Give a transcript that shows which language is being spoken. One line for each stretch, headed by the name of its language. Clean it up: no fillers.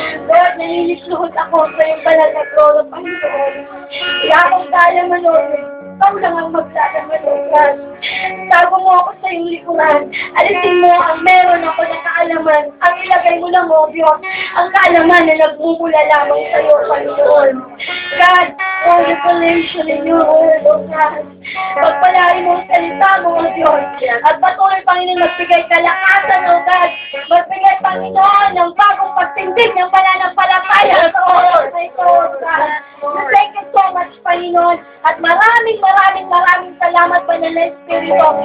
Filipino: Lord, naninisluhod ako sa iyong banal na trono, Panginoon. Kaya akong kalaman, Lord, ikaw lang ang magsalaman, O God. Tago mo ako sa iyong likuran. Alisin mo ang meron ako na kaalaman. Ang ilagay mo lang, O Diyos, ang kaalaman na nagmumula lamang sa iyo, Panginoon.
English: God, all the revelation in your word, O God.
Filipino: Pagpalain mo ang salita mo, O Diyos. At patuloy, Panginoon, magbigay kalakasan, O God. Magbigay, Panginoon, ng bagong pagtindig ng pananampalataya sa oras na ito, O God.
English: Thank you so much,
Filipino: Panginoon. At maraming salamat, Banal na Espiritu.